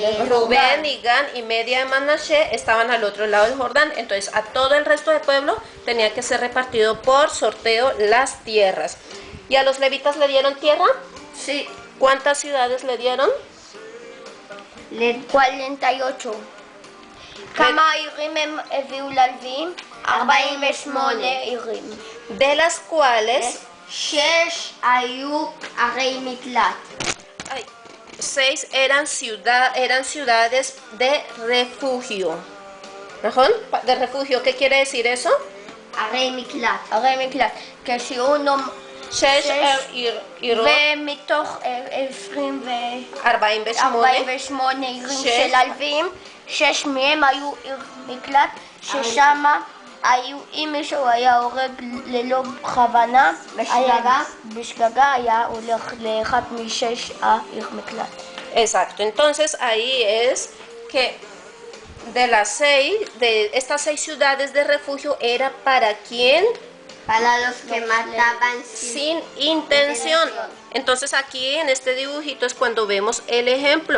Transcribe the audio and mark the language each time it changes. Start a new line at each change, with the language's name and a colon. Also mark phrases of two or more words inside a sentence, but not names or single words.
Spanish: Rubén y Gad y media de Manashe estaban al otro lado del Jordán. Entonces a todo el resto del pueblo tenía que ser repartido por sorteo las tierras. ¿Y a los levitas le dieron tierra? Sí. ¿Cuántas ciudades le dieron? 48.
Hebrew: כמה עירים הם הביאו ללווים? 48 עירים.
Spanish: de las cuales
Hebrew: 6 היו ערי מקלט.
Spanish: ay, 6 eran ciudades de refugio.
Hebrew: ¿נכון?
Spanish: De refugio, ¿qué quiere decir eso?
Hebrew: ערי מקלט. ערי מקלט. כשהוא 6 עירות, ומתוך 48 48 עירים של הלווים, 6 מהם היו עיר מקלט, ששם היו, אם מישהו היה הורג ללא בכוונה, בשגגה היה הולך לאחת משש העיר מקלט.
Spanish: Exacto, entonces ahí es que de estas 6 ciudades de refugio era para quien Para los que mataban sin intención. Entonces aquí en este dibujito es cuando vemos el ejemplo.